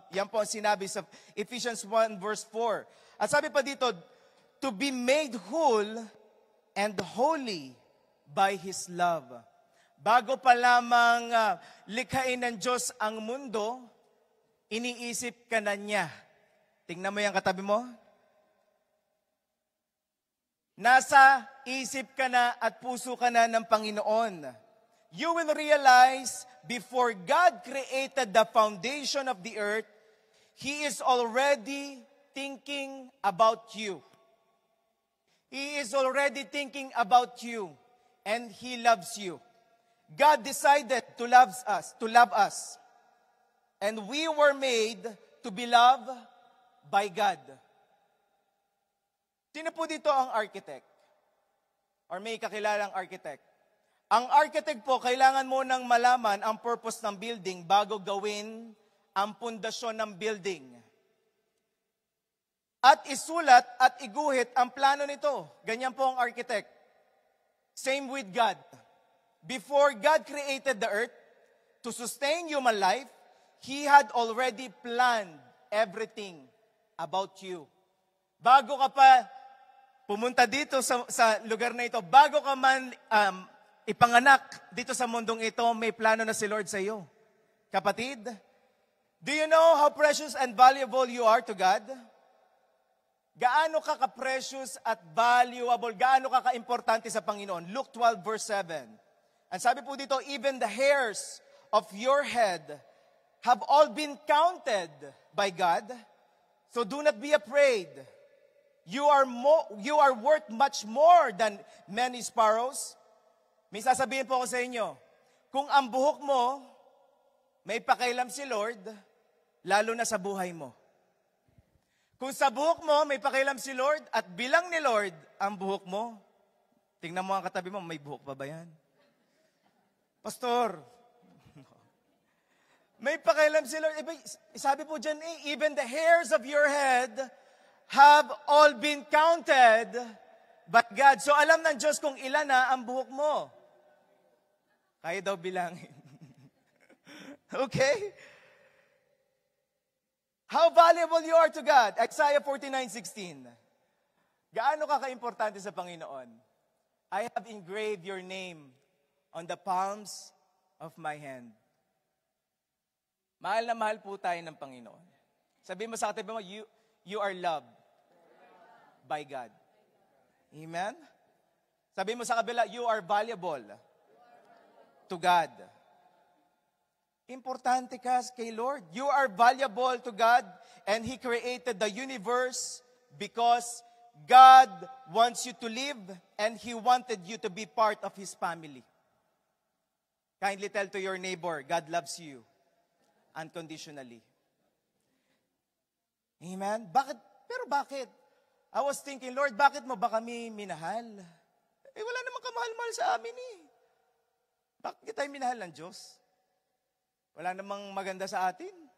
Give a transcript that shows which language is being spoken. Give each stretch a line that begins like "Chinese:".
Filipino: Yan po ang sinabi sa Ephesians 1 verse 4. At sabi pa dito,
English: to be made whole and holy by His love.
Filipino: Bago pa lamang likhain ng Diyos ang mundo, iniisip ka na niya. Tingnan mo yung katabi mo. Nasa isip ka na at puso ka na ng Panginoon.
English: You will realize before God created the foundation of the earth, He is already thinking about you. He is already thinking about you, and He loves you. God decided to love us. And we were made to be loved by God.
Filipino: Sino po dito ang architect? Or may kakilalang architect? Ang architect po, kailangan mo nang malaman ang purpose ng building bago gawin ang pundasyon ng building. At isulat at iguhit ang plano nito. Ganyan po ang architect.
English: Same with God. Before God created the earth to sustain human life, He had already planned everything about you.
Filipino: Bago ka pa pumunta dito sa lugar na ito, bago ka man ipanganak dito sa mundong ito, may plano na si Lord sa iyo.
English: Kapatid, do you know how precious and valuable you are to God?
Filipino: Gaano ka ka-precious at valuable, gaano ka ka-importante sa Panginoon?
English: Luke 12 verse 7.
Filipino: Ang sabi po dito,
English: even the hairs of your head have all been counted by God. So do not be afraid. You are worth much more than many sparrows.
Filipino: May sasabihin po ako sa inyo, kung ang buhok mo, may pakialam si Lord, lalo na sa buhay mo. Kung sa buhok mo, may pakialam si Lord, at bilang ni Lord ang buhok mo, tingnan mo ang katabi mo, may buhok pa ba yan? Pastor, may pakialam si Lord. Sabi po dyan,
English: even the hairs of your head have all been counted by God.
Filipino: So alam ng Diyos kung ilan na ang buhok mo. Kaya daw bilangin. Okay?
English: How valuable you are to God. Isaiah 49:16.
Filipino: Gaano ka ka-importante sa Panginoon?
English: I have engraved your name on the palms of my hand.
Filipino: Mahal na mahal po tayo ng Panginoon. Sabihin mo sa katabi mo,
English: you are loved by God. Amen?
Filipino: Sabihin mo sa kabila,
English: you are valuable to God.
Filipino: Importante ka kay Lord.
English: You are valuable to God, and He created the universe because God wants you to live, and He wanted you to be part of His family. Kindly tell to your neighbor, God loves you unconditionally.
Filipino: Amen? Bakit? Pero bakit?
English: I was thinking,
Filipino: Lord, bakit mo ba kami minahal? Wala namang kamahal-mahal sa amin eh. Bakit tayo minahal ng Diyos? Wala namang maganda sa atin.